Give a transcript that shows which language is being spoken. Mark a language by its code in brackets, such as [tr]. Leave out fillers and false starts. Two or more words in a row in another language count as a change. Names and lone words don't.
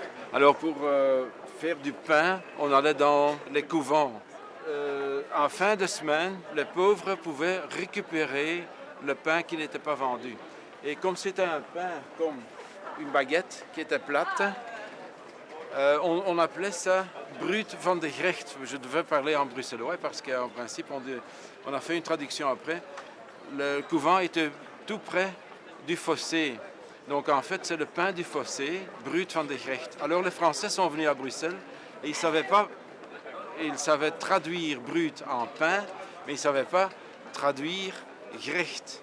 [fr] Alors, pour faire du pain, on allait dans les couvents. En fin de semaine, les pauvres pouvaient récupérer le pain qui n'était pas vendu. Et comme c'était un pain comme une baguette qui était plate, on appelait ça [nl] Brood van de Gerecht. [fr] Je devais parler en bruxellois parce qu'en principe, on a fait une traduction après. Le couvent était tout près du fossé. Donc en fait, c'est le pain du fossé, [nl] Brood van de Gerecht. [fr] Alors les Français sont venus à Bruxelles et ils savaient traduire brut en pain, mais ils ne savaient pas traduire Gerecht.